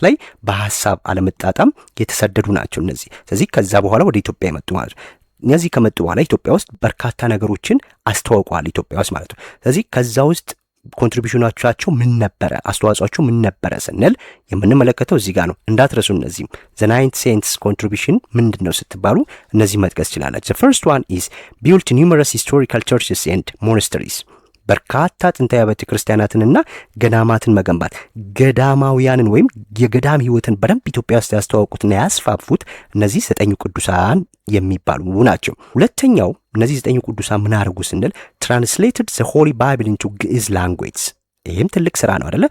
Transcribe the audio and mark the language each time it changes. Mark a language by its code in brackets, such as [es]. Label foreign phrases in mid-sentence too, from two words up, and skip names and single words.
[am] ላይ በሐሳብ አለመጣጣም የተሰደዱ ናቸው እነዚህ። ስለዚህ ከዛ በኋላ ወደ ኢትዮጵያ የመጡ ማለት ነው። እነዚህ ከመጡ በኋላ ኢትዮጵያ ውስጥ በርካታ ነገሮችን አስተዋውቀዋል ኢትዮጵያ ውስጥ ማለት ነው። ስለዚህ ከዛ ውስጥ ኮንትሪቢዩሽናቸው ምን ነበረ፣ አስተዋጽኦቸው ምን ነበረ ስንል የምንመለከተው እዚህ ጋር ነው። እንዳትረሱ። እነዚህም the [en] ninth saints contribution [am] ምንድነው ስትባሉ እነዚህ መጥቀስ ይችላላችሁ። [en] the first one is built numerous historical churches and monasteries። [am] በርካታ ጥንታዊ ቤተ ክርስቲያናትንና ገዳማትን መገንባት። ገዳማውያንን ወይም የገዳም ህይወትን በደንብ ኢትዮጵያ ውስጥ ያስተዋወቁትና ያስፋፉት እነዚህ ዘጠኝ ቅዱሳን የሚባሉ ናቸው። ሁለተኛው እነዚህ ዘጠኝ ቅዱሳን ምን አደረጉ ስንል [en] translated the Holy Bible into Geez language። [am] ይህም ትልቅ ስራ ነው አይደለ?